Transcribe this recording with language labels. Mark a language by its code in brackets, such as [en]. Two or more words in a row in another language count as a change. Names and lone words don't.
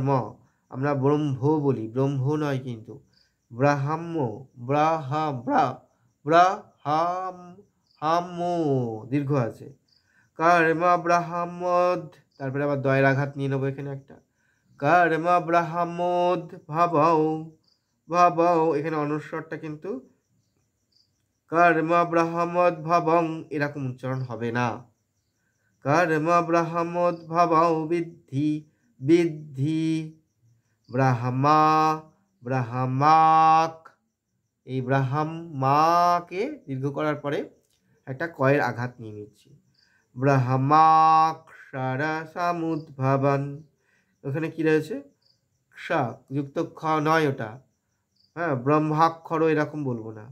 [bn] ম আমরা ব্রহ্ম বলি, ব্রহ্ম নয় কিন্তু, ব্রাহ্ম, ব্রাহ্ম, ব্রাহ্ম, হাম দীর্ঘ আছে, [sa] কর্ম ব্রাহ্মোদ, [bn] তারপরে আবার দয়ের আঘাত নিয়ে নেবো এখানে একটা, [sa] কর্ম ব্রাহ্মোদ্ভবঃ, [bn] ভবঃ এখানে অনুস্বরটা কিন্তু [sa] কর্ম ব্রাহ্মোদ্ভবং [bn] এরকম উচ্চারণ হবে না। [sa] कर्म ब्रह्मोद्भवौ विद्धि विद्धि ब्रह्मा ब्रह्माक। [bn] এই ব্রাহ্মাকে দীর্ঘ করার পরে একটা কয়ের আঘাত নিয়ে নিচ্ছি। [sa] ব্রহ্মাক্ষর সমুদ্ভবন। [bn] ওখানে কি রয়েছে? ক্ষা যুক্ত খ নয় ওটা, হ্যাঁ, ব্রহ্মাক্ষর এরকম বলবো না।